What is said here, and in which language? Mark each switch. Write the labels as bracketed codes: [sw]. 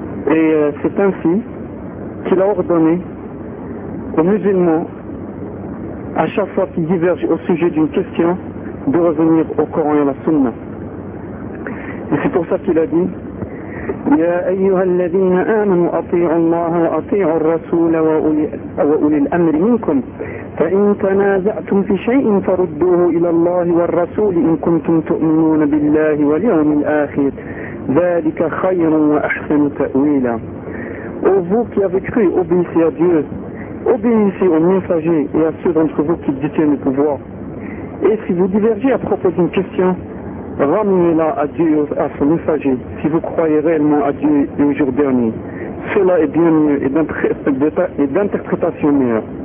[fr] Et c'est ainsi qu'il a ordonné aux musulmans, à chaque fois qu'ils divergent au sujet d'une question, de revenir au Coran et à la Sunna. Et c'est pour ça qu'il a dit: [ar] يا أيها الذين آمنوا أطيعوا الله وأطيعوا الرسول وأولي الأمر منكم فإن تنازعتم في شيء فردوه إلى الله والرسول إن كنتم تؤمنون بالله واليوم الآخر ذلك خير وأحسن تأويلا. [fr] Ô vous qui avez cru, obéissez à Dieu, obéissez aux messagers et à ceux d'entre vous qui détiennent le pouvoir. Et si vous divergez à propos d'une question, ramenez-la à Dieu, à son messager, si vous croyez réellement à Dieu et au jour dernier. Cela est bien mieux et d'interprétation meilleure.